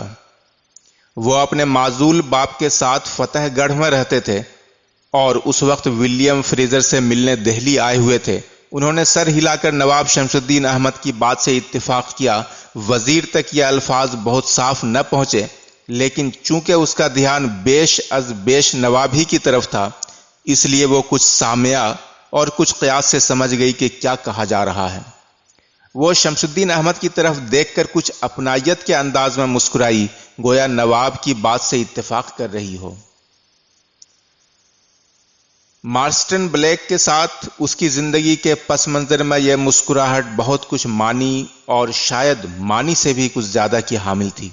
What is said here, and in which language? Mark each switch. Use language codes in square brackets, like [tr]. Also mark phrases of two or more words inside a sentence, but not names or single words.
[ur] وہ اپنے معزول باپ کے ساتھ فتح گڑھ میں رہتے تھے اور اس وقت ولیم فریزر سے ملنے دہلی آئے ہوئے تھے۔ انہوں نے سر ہلا کر نواب شمس الدین احمد کی بات سے اتفاق کیا۔ وزیر تک یہ الفاظ بہت صاف نہ پہنچے، لیکن چونکہ اس کا دھیان بیش از بیش نواب ہی کی طرف تھا، اس لیے وہ کچھ سامعہ اور کچھ قیاس سے سمجھ گئی کہ کیا کہا جا رہا ہے۔ وہ شمس الدین احمد کی طرف دیکھ کر کچھ اپنائیت کے انداز میں مسکرائی، گویا نواب کی بات سے اتفاق کر رہی ہو۔ مارسٹن بلیک کے ساتھ اس کی زندگی کے پس منظر میں یہ مسکراہٹ بہت کچھ معنی اور شاید معنی سے بھی کچھ زیادہ کی حامل تھی۔